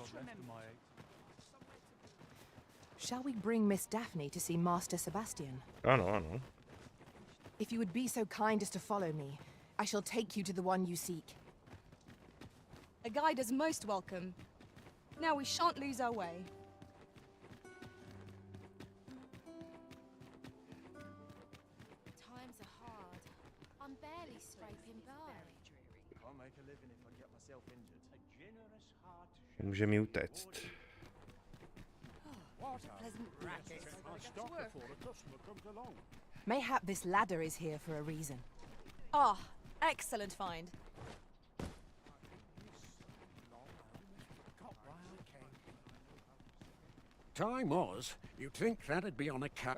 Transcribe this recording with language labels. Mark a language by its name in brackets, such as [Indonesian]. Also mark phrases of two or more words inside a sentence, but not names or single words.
[English] Shall we bring Miss Daphne to see Master Sebastian? [Czech] Ano, ano. [English] If you would be so kind as to follow me, I shall take you to the one you seek. A guide is most welcome. Now we shan't lose our way. Times are hard. I'm barely scraping by. Can't make a living if I get myself injured. A generous heart. [Czech] Může mi utéct. [English] Mayhap this ladder is here for a reason. Ah, excellent find. Time was, you'd think that'd be on a cat.